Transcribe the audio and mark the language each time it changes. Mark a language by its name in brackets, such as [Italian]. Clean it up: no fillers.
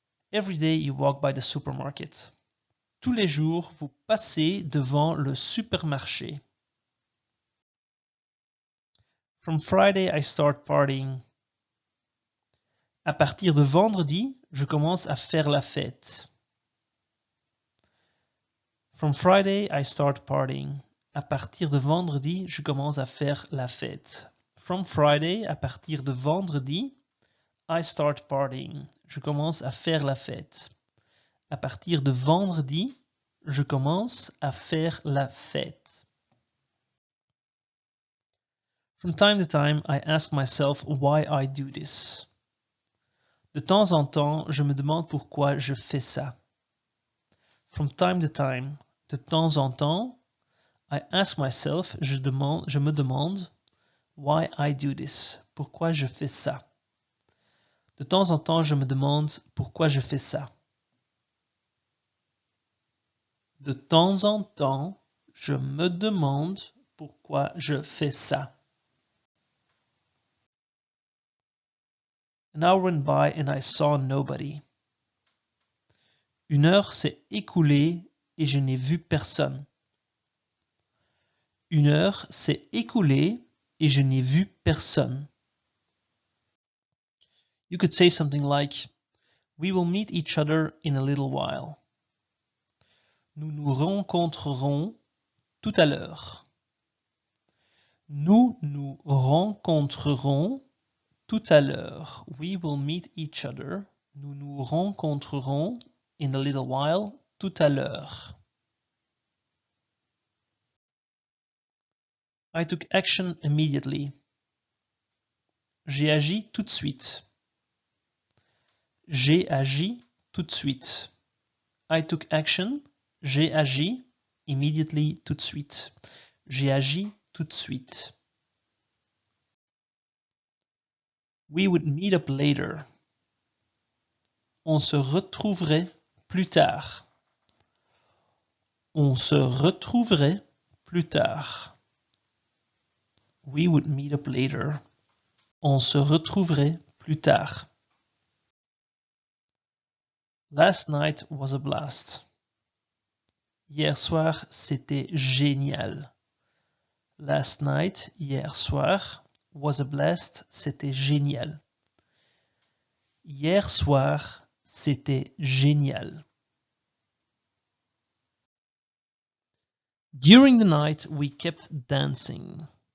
[English] Every day you walk by the supermarket. [French] Tous les jours, vous passez devant le supermarché. [English] From Friday, I start partying. [French] À partir de vendredi, je commence à faire la fête. [English] From Friday, I start partying. [French] À partir de vendredi, je commence à faire la fête. [English] From Friday, [French] à partir de vendredi, [English] I start partying. [French] Je commence à faire la fête. À partir de vendredi, je commence à faire la fête. [English] From time to time, I ask myself why I do this. [French] De temps en temps, je me demande pourquoi je fais ça. [English] From time to time, [French] de temps en temps, [English] I ask myself, [French] je me demande [English] why I do this. [French] Pourquoi je fais ça. De temps en temps, je me demande pourquoi je fais ça. De temps en temps, je me demande pourquoi je fais ça. [English] An hour went by and I saw nobody. [French] Une heure s'est écoulée et je n'ai vu personne. Une heure s'est écoulée et je n'ai vu personne. [English] You could say something like, we will meet each other in a little while. [French] Nous nous rencontrerons tout à l'heure. Nous nous rencontrerons tout à l'heure. [English] We will meet each other. Nous nous rencontrerons in a little while, [French] tout à l'heure. [English] I took action immediately. [French] J'ai agi tout de suite. J'ai agi tout de suite. [English] I took action. [French] J'ai agi immediately, tout de suite. J'ai agi tout de suite. [English] We would meet up later. [French] On se retrouverait plus tard. On se retrouverait plus tard. [English] We would meet up later. [French] On se retrouverait plus tard. [English] Last night was a blast. [French] Hier soir, c'était génial. [English] Last night, [French] hier soir, [English] was a blast, [French] c'était génial. Hier soir, c'était génial. [English] During the night, we kept dancing.